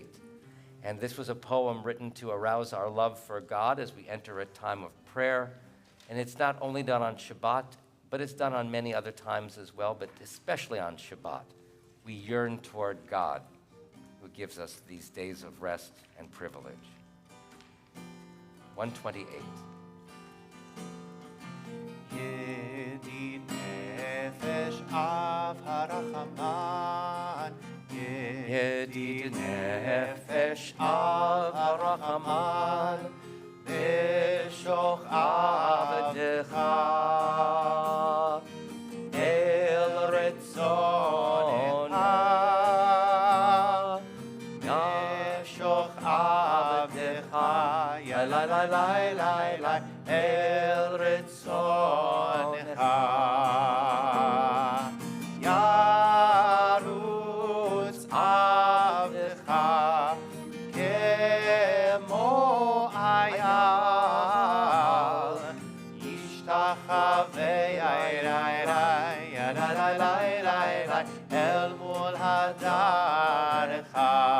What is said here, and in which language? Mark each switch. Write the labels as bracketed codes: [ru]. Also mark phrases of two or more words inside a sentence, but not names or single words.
[en] And this was a poem written to arouse our love for God as we enter a time of prayer. And it's not only done on Shabbat, but it's done on many other times as well, but especially on Shabbat. We yearn toward God, who gives us these days of rest and privilege. 128. [he] ידיד נפש אב הרחמן, ידיד נפש אב הרחמן, בשוך עבדך, אל רצונך, בשוך עבדך, Yalai lai lai lai lai, אל רצונך, ירוץ עבדך, כמו איל, Ishtachavei ay rai rai, Yalai lai lai lai lai, אל מול הדרך,